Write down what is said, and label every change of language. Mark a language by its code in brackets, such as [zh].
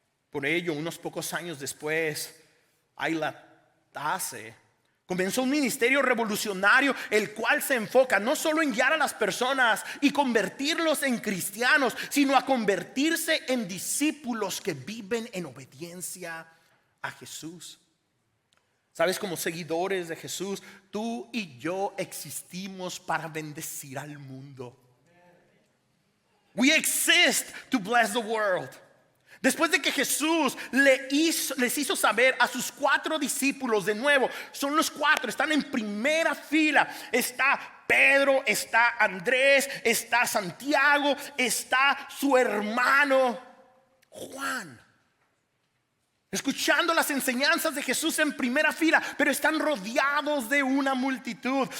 [es] Por ello, unos pocos años después, Ayla Taze comenzó un ministerio revolucionario, el cual se enfoca no solo en guiar a las personas y convertirlos en cristianos, sino a convertirse en discípulos que viven en obediencia a Jesús. Sabes, como seguidores de Jesús, tú y yo existimos para bendecir al mundo. [en] We exist to bless the world. [es] Después de que Jesús les hizo saber a sus 4 discípulos, de nuevo, son los 4, están en primera fila. Está Pedro, está Andrés, está Santiago, está su hermano Juan, escuchando las enseñanzas de Jesús en primera fila, pero están rodeados de una multitud.